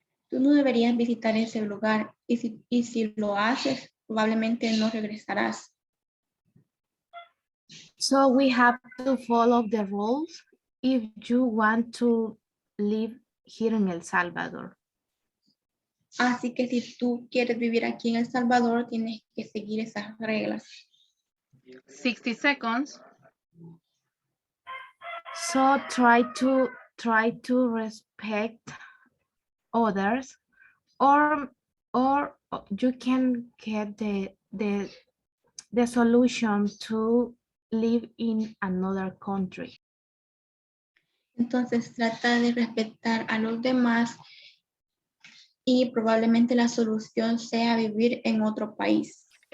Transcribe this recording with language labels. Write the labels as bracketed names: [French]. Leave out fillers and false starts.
[Spanish] Tú no deberías visitar ese lugar y si lo haces, probablemente no regresarás. [English] So we have to follow the rules if you want to live here in El Salvador. [Spanish] Así que si tú quieres vivir aquí en El Salvador, tienes que seguir esas reglas. [English] 60 seconds. So try to respect others, or you can get the solution to live in another country. [Spanish] Entonces trata de respetar a los demás y probablemente la solución sea vivir en otro país.